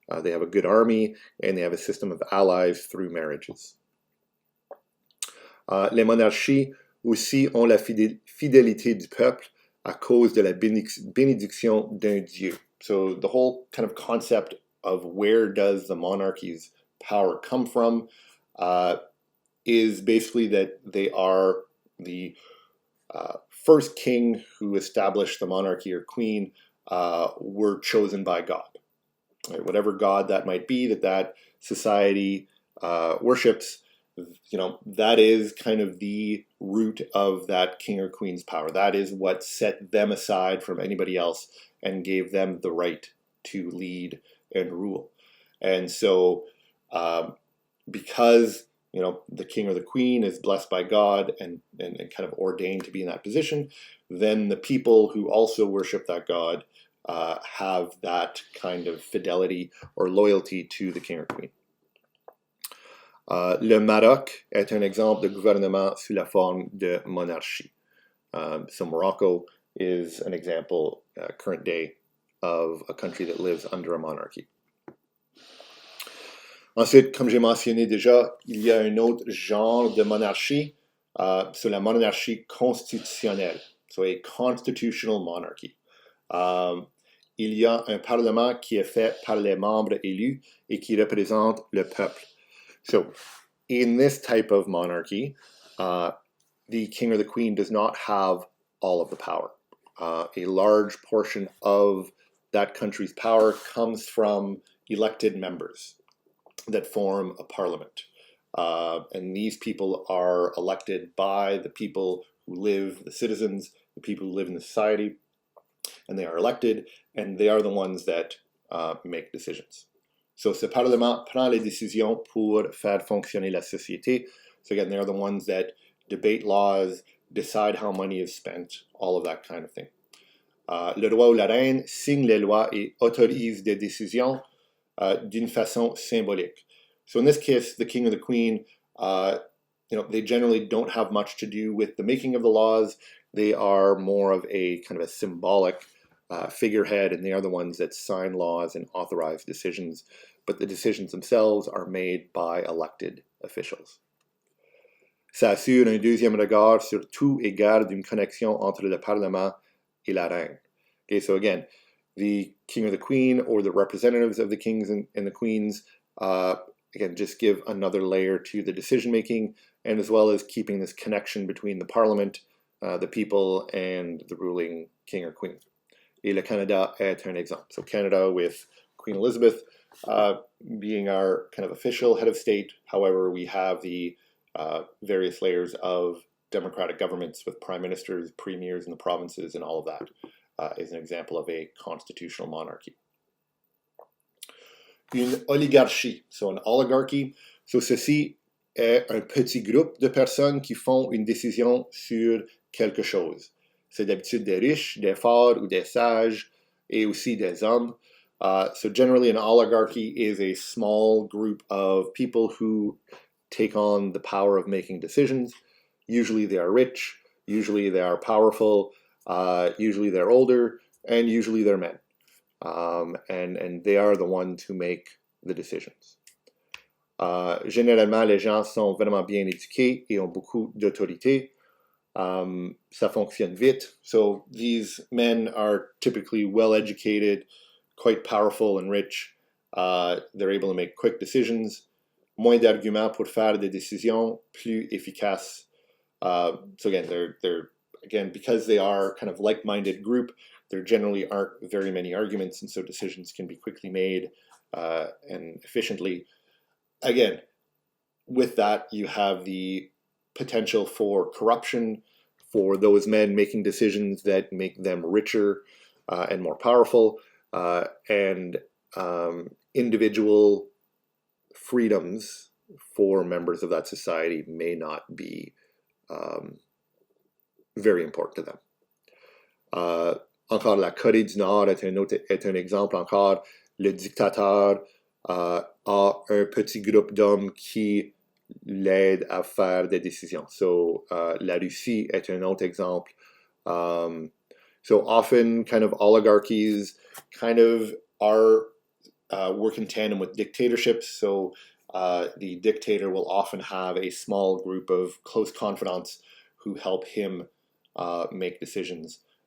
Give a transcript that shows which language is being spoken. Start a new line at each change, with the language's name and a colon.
English: They have a good army, and they have a system of allies through marriages.
French: Les monarchies aussi ont la fidélité du peuple à cause de la bénédiction d'un dieu.
English: So the whole kind of concept of where does the monarchy's power come from is basically that they are the first king who established the monarchy or queen were chosen by God. Right? Whatever God that might be that society worships, that is kind of the root of that king or queen's power. That is what set them aside from anybody else and gave them the right to lead and rule. And so because the king or the queen is blessed by God and kind of ordained to be in that position, then the people who also worship that God have that kind of fidelity or loyalty to the king or queen.
French: Le Maroc est un exemple de gouvernement sous la forme de monarchie.
English: So Morocco is an example, current day, of a country that lives under a monarchy.
French: Ensuite, comme j'ai mentionné déjà, il y a un autre genre de monarchie, c'est la monarchie constitutionnelle,
English: so a constitutional monarchy.
French: Il y a un parlement qui est fait par les membres élus et qui représente le peuple.
English: So, in this type of monarchy, the king or the queen does not have all of the power. A large portion of that country's power comes from elected members that form a parliament. And these people are elected by the people who live, the citizens, the people who live in the society, and they are elected, and they are the ones that make decisions.
French: So ce parlement prend les décisions pour faire fonctionner la société.
English: So again, they're the ones that debate laws, decide how money is spent, all of that kind of thing.
French: Le roi ou la reine signe les lois et autorise des décisions d'une façon symbolique.
English: So in this case, the king or the queen, they generally don't have much to do with the making of the laws. They are more of a kind of a symbolic figurehead, and they are the ones that sign laws and authorize decisions. But the decisions themselves are made by elected officials.
French: Ça assure un deuxième regard sur tout et garde une connexion entre le Parlement et la reine.
English: Okay, so again, the king or the queen or the representatives of the kings and the queens, again, just give another layer to the decision making, and as well as keeping this connection between the Parliament, the people, and the ruling king or queen.
French: Et le Canada est un exemple.
English: So Canada with Queen Elizabeth being our kind of official head of state. However, we have the various layers of democratic governments with prime ministers, premiers in the provinces, and all of that is an example of a constitutional monarchy.
French: Une oligarchie,
English: so an oligarchy.
French: So ceci est un petit groupe de personnes qui font une décision sur quelque chose. C'est d'habitude des riches, des forts ou des sages, et aussi des hommes.
English: So generally an oligarchy is a small group of people who take on the power of making decisions. Usually they are rich, usually they are powerful, usually they're older, and usually they're men. And they are the ones who make the decisions.
French: Généralement, les gens sont vraiment bien éduqués et ont beaucoup d'autorité. Ça fonctionne vite.
English: So these men are typically well educated, quite powerful and rich. They're able to make quick decisions.
French: Moins d'arguments pour faire des décisions, plus efficaces.
English: So again, they're again, because they are kind of like-minded group, there generally aren't very many arguments, and so decisions can be quickly made and efficiently. Again, with that, you have the potential for corruption, for those men making decisions that make them richer and more powerful, and individual freedoms for members of that society may not be very important to them.
French: Encore la Corée du Nord est un exemple encore. Le dictateur a un petit groupe d'hommes qui l'aident à faire des décisions. So la Russie est un autre exemple.
English: So often kind of oligarchies kind of are work in tandem with dictatorships. So the dictator will often have a small group of close confidants who help him make decisions.